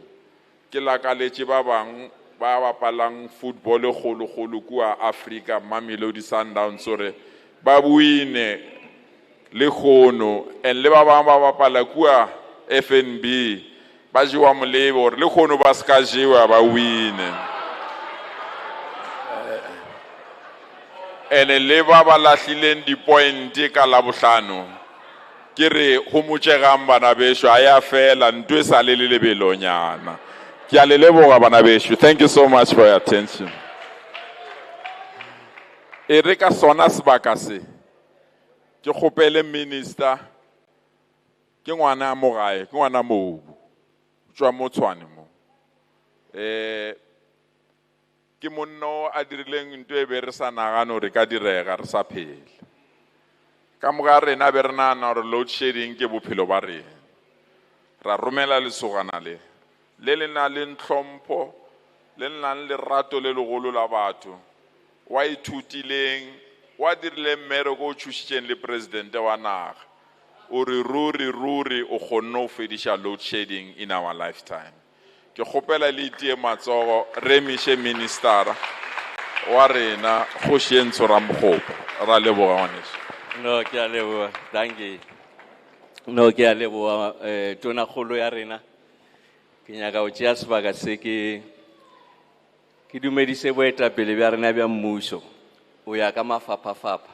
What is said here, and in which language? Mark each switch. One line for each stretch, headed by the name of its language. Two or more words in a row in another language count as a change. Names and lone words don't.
Northern Sotho: Ke lakaletše ba bang ba bapalang football e kgolo-kgolo kua Africa, Mamelodi Sundowns, gore ba buine le kgono, and le ba bang ba bapala kua FNB ba jewa molebe gore le kgono ba ska jewa ba wine. Ene le ba ba lahlileng di-point ka Labohlano ke re go motšegang bana bešo a ya fela ntwe e sa le lebelonyana. Ke a le leboga bana bešo.
English: Thank you so much for your attention.
Northern Sotho: E re ka sona sebaka se ke kgopele minister ke ngwana mo gae, ke ngwana mobu tšwa mo Tshwane mo. Ke monno a dirileng ntho e be re sa nagane gore ka direga re sa phele. Ka moga rena be re nagana gore
English: load shedding
Northern Sotho: ke bophelo ba rena. Ra romela lesogana le le na le ntlhompho, le nang le rato le legolo la batho, wa ithutileng, wa dirileng mmereko o thušitšeng le presidente wa naga, o re ruri o kgonne go fediša
English: load shedding in our lifetime.
Northern Sotho: Ke kgopela le itie matsogo re miše ministera wa rena Kgoši Ntsho Ramokgopa. Ra leboga ngwaneso. No, ke a leboga. Danke. No, ke a leboga tona kgolo ya rena. Ke nyaka go tšea sebaka se ke dumedise boetapele bja rena bja mmušo o ya ka mafapha-fapha.